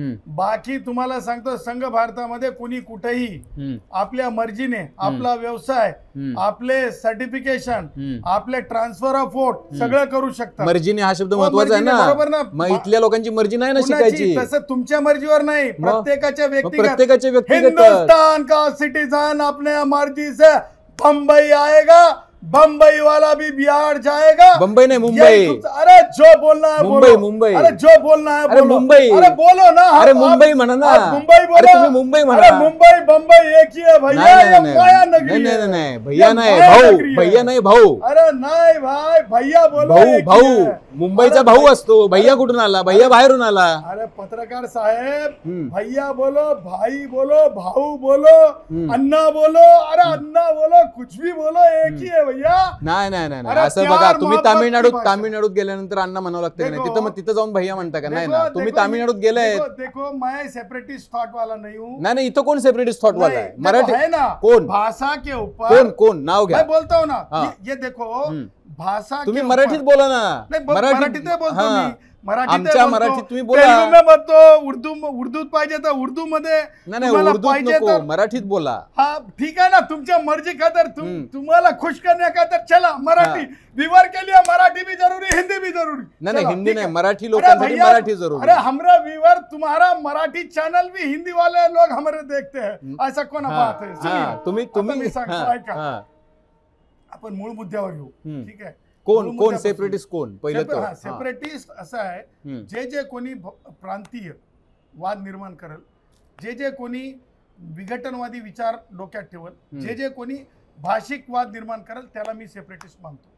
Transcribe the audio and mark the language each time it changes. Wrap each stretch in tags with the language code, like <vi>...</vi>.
<mr>बाकी तुम्हाला सांगतो, संघ भारतामध्ये कुणी कुठेही आपल्या मर्जीने आपला व्यवसाय, आपले सर्टिफिकेशन, आपले ट्रान्सफर ऑफ वोट सगळं करू शकतात. मर्जीने हा शब्द महत्वाचा आहे ना, बरोबर ना? मग इथल्या लोकांची मर्जी नाही ना शिकायची. तसं तुमच्या मर्जीवर नाही, प्रत्येकाच्या व्यक्तिगत.</mr> <hi>हिंदुस्तान का सिटीजन अपने मर्जी से बम्बई आएगा, बम्बई वाला भी बिहार जाएगा. बम्बई नहीं, मुंबई. अरे जो बोलना है मुंबई, बोलो. मुंबई. अरे जो बोलना है बोलो. मुंबई. अरे बोलो ना.</hi> <mr>अरे मुंबई म्हणा ना.</mr> <hi>मुंबई बोलो.</hi> <mr>अरे तुम्ही मुंबई म्हणा.</mr> <hi>अरे मुंबई बम्बई एक ही है भैया. ये माया नगरी है. नहीं भैया</hi> <mr>नाही, भाऊ. भैया नाही, भाऊ.</mr> <hi>अरे नाही भाई, भैया बोलो.</hi> <mr>भाऊ मुंबईचा भाऊ असतो. भैया कुठून आला? भैया बाहेरून आला.</mr> <hi>अरे पत्रकार साहेब, भैया बोलो, भाई बोलो, भाऊ बोलो, अन्ना बोलो. अरे अन्ना बोलो, कुछ भी बोलो, एक ही है भैया.</hi> <mr>नाही असं बघा, तुम्ही तामिळनाडूत गेल्यानंतर अण्णा म्हणावं लागतं की नाही? तिथं जाऊन भैया म्हणता का? नाही ना, तुम्ही तामिळनाडूत गेलाय.</mr> <hi>देखो मैं सेपरेटिस्ट थॉट वाला नहीं हूँ.</hi> <mr>नाही, इथं कोण सेपरेटिस्ट थॉट वाला आहे? मराठी</mr> <hi>है ना,</hi> <mr>कोण?</mr> <hi>भाषा के ऊपर</hi> <mr>कोण नाव घ्या.</mr> <hi>मैं बोलता हूँ ना, ये देखो भाषा</hi> <mr>तुम्ही मराठीत बोला ना. मराठीत बोलतो मी. आमच्या मराठीत तुम्ही बोला. तेलुगू में बोलतो, उर्दूत पाहिजे तर उर्दू मध्ये. नाही, उर्दूत नको, मराठीत बोला. हा ठीक आहे ना, तुमच्या मर्जी खातर, तुम्हाला खुश करने खातर चला मराठी.</mr> <hi>व्यूअर के लिए मराठी भी जरूरी, हिंदी भी जरूरी. नहीं हिंदी नहीं,</hi> <mr>मराठी लोकांसाठी मराठी जरूरी.</mr> <hi>अरे हमारा व्यूअर, तुम्हारा मराठी चैनल भी हिंदी वाले लोग हमारे देखते हैं. ऐसा कोण बात है?</hi> <mr>तुम्ही सांगतो ऐका, आपण मूळ मुद्द्यावर येऊ. ठीक आहे, कोण सेपरेटिस्ट? कोण पहिलं? सेपरेटिस्ट असं आहे, जे कोणी प्रांतीय वाद निर्माण करेल, जे कोणी विघटनवादी विचार डोक्यात ठेवल, जे कोणी भाषिक वाद निर्माण करेल त्याला मी सेपरेटिस्ट मानतो.</mr>